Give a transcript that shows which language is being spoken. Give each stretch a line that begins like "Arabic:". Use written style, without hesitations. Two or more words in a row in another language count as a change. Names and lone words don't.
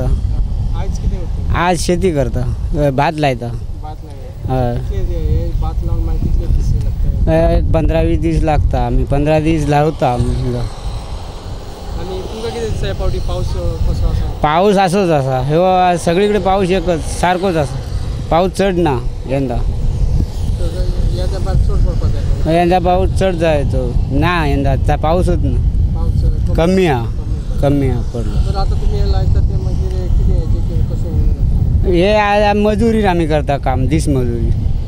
Konkani: आज शेती करता भात लायता। 15-20 दीस लागता आम्ही 15 दीस लावता। पाऊस असोच आसा ह्यो सगळीकडे पाऊस एकच सारकोच आसा पाऊस चड ना यंदा यंदा पाऊस चड जायचो ना यंदा पाऊसच ना कमी हा पडलो। हे मजुरी आम्ही करता काम दीस मजुरी।